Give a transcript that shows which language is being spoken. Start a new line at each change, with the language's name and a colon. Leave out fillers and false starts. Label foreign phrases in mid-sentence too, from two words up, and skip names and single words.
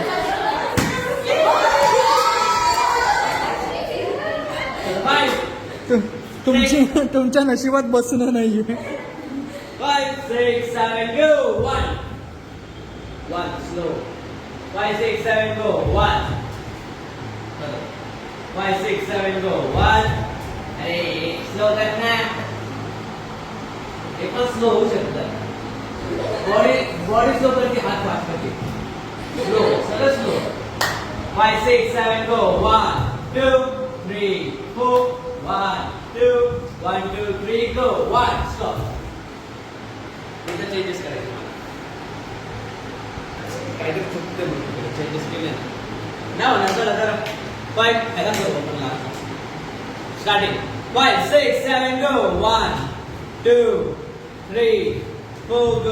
Marathi: तुमच्या नशिबात बसणं नाहीये. 5, 6, 7,
English: go. 1 slow. 5, 6, 7, go. 1 5, 6, 7, go. 1.
Marathi: अरे स्लो कर ना. हे पण स्लो होऊ शकतं.
English: body slow
Marathi: करते, हात फास्ट करते. स्लो, सगळं स्लो. 5, 6, 7,
English: go. 1, 2, 3, 4. 1, 2, 1, 2, 3, go. 1, stop.
Marathi: इथं चेंजेस करायचे मला. काहीतरी चुकते मग चेंजेस केले ना होणार. चला जरा 5 ह्याला करू आपण लास्ट. स्टार्टिंग 5, 6, 7,
English: go. 1, 2, 3, 4, go.